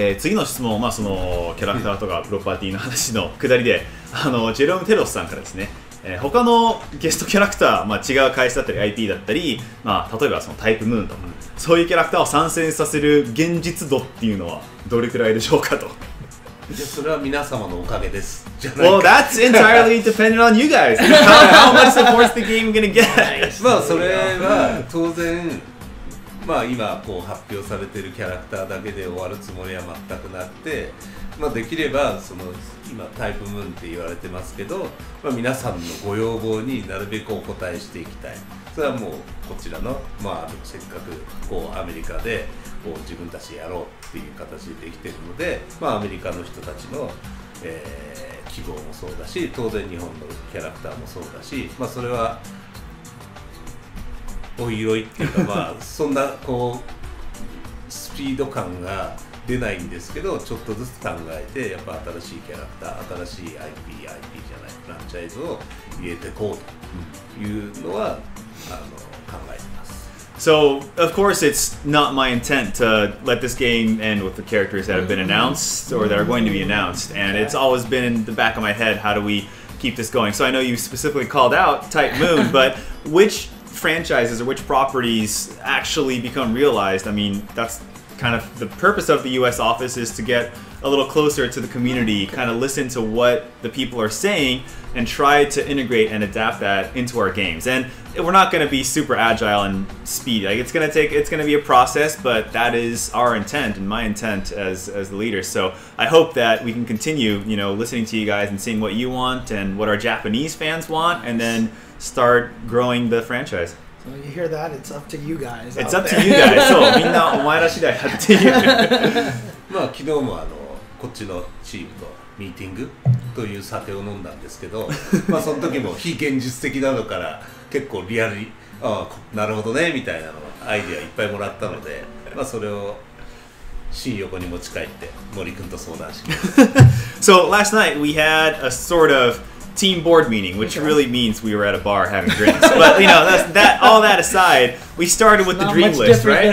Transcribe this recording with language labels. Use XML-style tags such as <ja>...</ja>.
<ja>次の質問、そのキャラクターとかプロパティの話のくだりで、ジェロム・テロスさんからですね、他のゲストキャラクター、違う会社だったり IP だったり、例えばそのタイプムーンとか、そういうキャラクターを参戦させる現実度っていうのはどれくらいでしょうかと。それは皆様のおかげです。</ja> <en>Well, that's entirely dependent on you guys. How much support's the game gonna get?</en> <ja>それは当然、今こう発表されているキャラクターだけで終わるつもりは全くなくて、できればその今タイプムーンって言われてますけど、皆さんのご要望になるべくお答えしていきたい。それはもうこちらのせっかくこうアメリカでこう自分たちやろうっていう形でできているので、アメリカの人たちの、希望もそうだし、当然日本のキャラクターもそうだし、それはおいおいっていうかそんなこうスピード感が出ないんですけど、ちょっとずつ考えてやっぱ新しいキャラクター、新しい IP じゃないフランチャイズを入れていこうというのは考えてます。</ja> <en>So, of course, it's not my intent to let this game end with the characters that have been announced or that are going to be announced. And it's always been in the back of my head, how do we keep this going? So I know you specifically called out Type Moon, but which franchises or which properties actually become realized? I mean, that's kind of the purpose of the US office is to get a little closer to the community, kind of listen to what the people are saying and try to integrate and adapt that into our games. And we're not going to be super agile and speedy. Like it's going to be a process, but that is our intent and my intent as the leader. So I hope that we can continue, listening to you guys and seeing what you want and what our Japanese fans want, and then start growing the franchise. So you hear that? It's up to you guys. It's up to you guys.</en> <ja>そう、みんなお前ら次第だっていう。まあ昨日もこっちのチームとミーティングという酒を飲んだんですけど、まあその時も非現実的なのから結構リアルに、なるほどねみたいなのアイディアいっぱいもらったので、まあそれを新横に持ち帰って森君と相談します。</ja> <en>So last night we had a sort of team board meeting, which really means we were at a bar having drinks. But all that aside, we started with the dream list, right?</en>